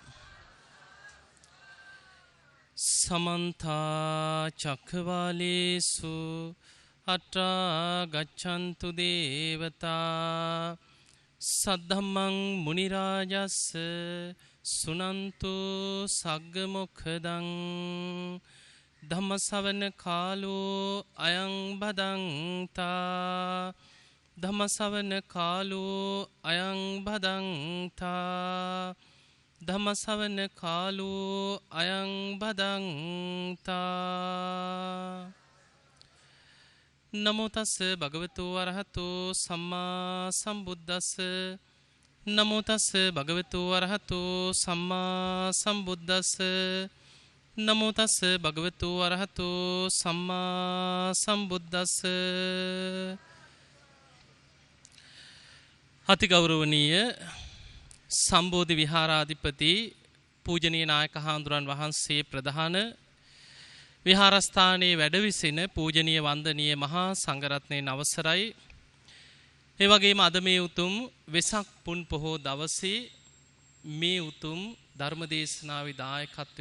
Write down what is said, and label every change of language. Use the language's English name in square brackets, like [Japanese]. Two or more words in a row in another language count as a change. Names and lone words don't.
[Pali] සමන්ත චක්කවාලේසු අත්‍රා ගච්ඡන්තු දේවතා සද්ධම්මං මුනි රාජස් සුනන්තු සග්ග මොක්ඛදං ධම්මසවන කාලෝ අයං බදන්තා ධම්මසවන කාලෝ අයං බදන්තා ධම්මසවන කාලෝ අයං බදන්තා. නමෝ තස්ස භගවතු වරහතෝ සම්මා සම්බුද්දස්ස නමෝ තස්ස භගවතු වරහතෝ සම්මා සම්බුද්දස්ස නමෝ තස්ස භගවතු වරහතෝ සම්මා සම්බුද්දස්ස. [Sinhala] අතිගෞරවනීය සම්බෝධි විහාරාධිපති පූජනීය නායක හාමුදුරන් වහන්සේ ප්‍රධාන විහාරස්ථානයේ වැඩවිසින පූජනීය වන්දනීය මහා සංඝරත්නයන් අවසරයි. ඒ වගේම අද මේ උතුම් වෙසක් පුන් පොහෝ දවසේ මේ උතුම් ධර්මදේශනාවේ දායකත්වයේ